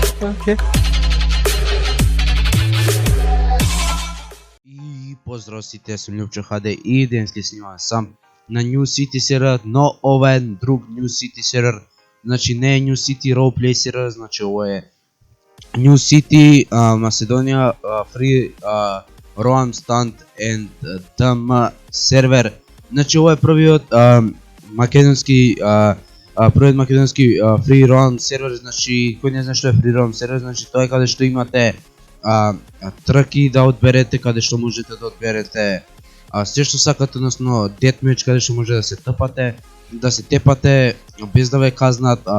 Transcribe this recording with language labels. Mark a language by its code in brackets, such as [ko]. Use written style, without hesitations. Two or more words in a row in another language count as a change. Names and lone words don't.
[mk] Окей. И поздрав сите, сум Љупчо ХД и денески снимам сам на New City сервер, но ова е друг New City сервер. Значи не е New City Roleplay сервер, значи ова е New City Macedоnia Free Roam Stand and DM сервер. Значи ова е првиот македонски [en] Free Roam [mk] сервер. Значи кој не знае што е [en] Free Roam [mk] сервер, значи тоа е каде што имате трки да одберете, каде што можете да одберете се што сакате, односно deathmatch каде што може да се тепате без да ве казнат.